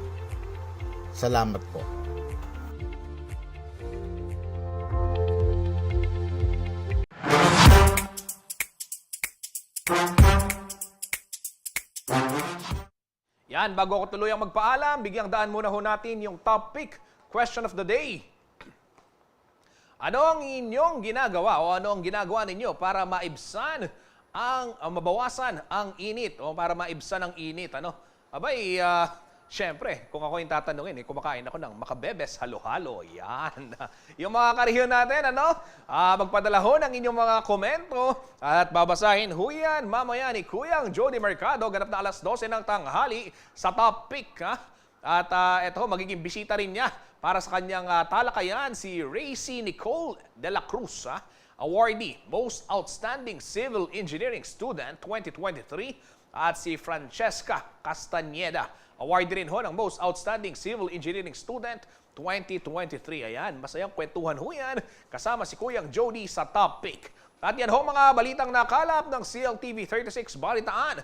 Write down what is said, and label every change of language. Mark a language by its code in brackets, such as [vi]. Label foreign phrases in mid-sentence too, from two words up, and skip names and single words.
[tl] Salamat po. Yan, bago ako tuluyang magpaalam, bigyang daan muna ho natin yung topic, [en] question of the day. [tl] Ano ang inyong ginagawa o ano ang ginagawa ninyo para maibsan mabawasan ang init o para maibsan ang init? Abay, syempre, kung ako yung tatanungin, kumakain ako ng makabebes halo-halo. Yan. Yung mga kariyon natin, magpadala ho ng inyong mga komento at babasahin ho yan mamaya ni Kuyang Jody Mercado, ganap na alas 12 ng tanghali sa topic. At ito, magiging bisita rin niya para sa kanyang talakayan si Racy Nicole de la Cruz, awardee Most Outstanding Civil Engineering Student 2023, at si Francesca Castañeda, awardee rin ho ng Most Outstanding Civil Engineering Student 2023. Ayan, masayang kwentuhan ho yan kasama si Kuyang Jody sa topic. At yan ho mga balitang nakalap ng CLTV 36 Balitaan.